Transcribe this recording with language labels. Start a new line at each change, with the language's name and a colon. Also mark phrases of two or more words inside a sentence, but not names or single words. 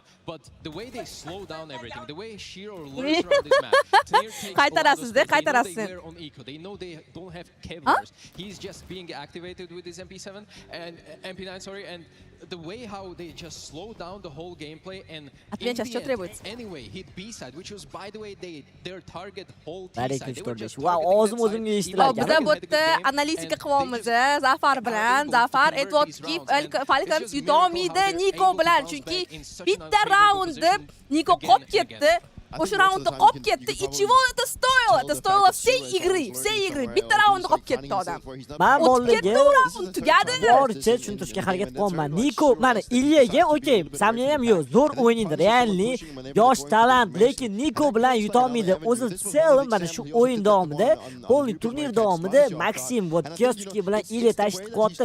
English: But the way they slow down everything, the way Shiro lurks around this map, they know they don't have Kevlars. He's just being activated with his MP7 and MP9, sorry, and the way how they just slow down the whole gameplay and in the end, anyway hit B side, which was by the way their target whole T side. They were just
Uzbek: biza bu yerda analitika qilyapmiz Zafar bilan. Zafar aytayotdiki Falcons yutolmaydi Niko bilan, chunki bitta raundni Niko qolib ketdi. O'sha raundda qolib ketdi.
Russian: Ichivo это стоило всей игры.
Uzbek: Bitta raundda qolib ketdi odam. Men bo'ldi. Tugadi. Boricha tushuntirishga harakat qilyapman. Niko mana Ilyaga okey, samliyam ham yo'q, zo'r o'ynaydi, realni, yosh talant, lekin Niko bilan yutolmaydi. O'zi Selm mana shu o'yin davomida, polni turnir davomida Maxim va Kyosuke bilan Ilya tashib qo'ydi.